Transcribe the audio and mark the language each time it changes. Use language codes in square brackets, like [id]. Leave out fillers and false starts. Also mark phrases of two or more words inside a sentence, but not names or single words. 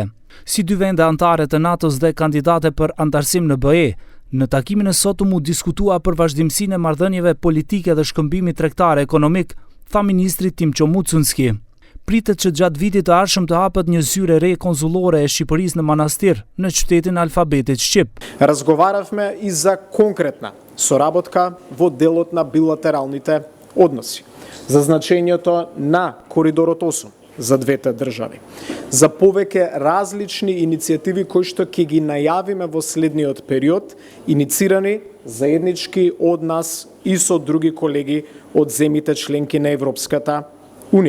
[sq] Si dy vende anëtare të NATO-s dhe kandidate për antarësim në BE, në takimin e sotëm u diskutua për vazhdimsinë e marrëdhënieve politike dhe shkëmbimit tregtar ekonomik, tha ministri Timço Mucunski. Pritet që gjatë vitit të ardhshëm të hapet një zyrë re konzullore e Shqipërisë në Manastir, në qytetin alfabetit shqip. [mk] Разговаравме и за конкретна соработка во делот на билатералните односи, за значењето на коридорот 8 за двете држави, за повеќе различни иницијативи кои што ќе ги најавиме во следниот период, иницирани заеднички од нас и со други колеги од земјите членки на Европската Унија.